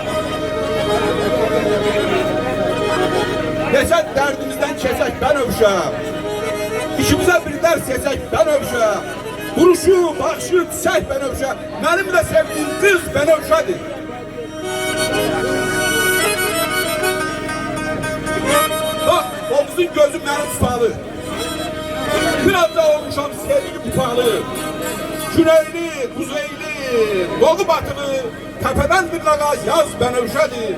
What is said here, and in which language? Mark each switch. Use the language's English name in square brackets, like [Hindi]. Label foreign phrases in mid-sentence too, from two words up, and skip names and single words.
[Azerbaijani] Neçə dərdimizdən keçək Bənövşə, İkimizə bir dərs seçək Bənövşə, duruşu, baxışı, çiçək Bənövşə, mənim də sevdiyim qız Bənövşədir. Bax, Oğuzun gözü mənim tufalı, biraz da olmuşam sevgili bufalı, [Turkish] güneyli, kuzeyli, doğu batılı, [Azerbaijani] tepeden bir lağa yaz Bənövşədir.